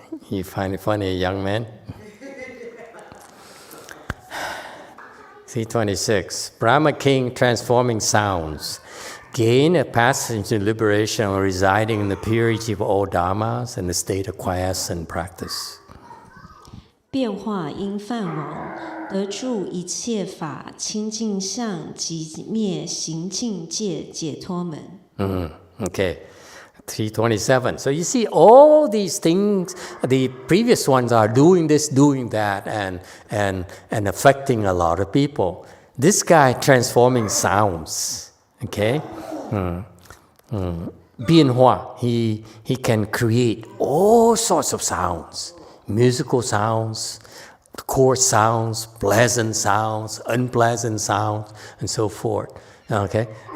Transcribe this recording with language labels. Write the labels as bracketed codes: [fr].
[en] You find it funny, young man? 326. Brahma King transforming sounds. Gain a passage to liberation or residing in the purity of all dharmas and the state of quiescent practice. [zh] 变化因梵王，得住一切法清净相，即灭行境界解脱门。 [en] Okay. 327. So you see all these things, the previous ones are doing this, doing that, and affecting a lot of people. This guy transforming sounds, okay? YongHua, he can create all sorts of sounds, musical sounds, coarse sounds, pleasant sounds, unpleasant sounds, and so forth, okay?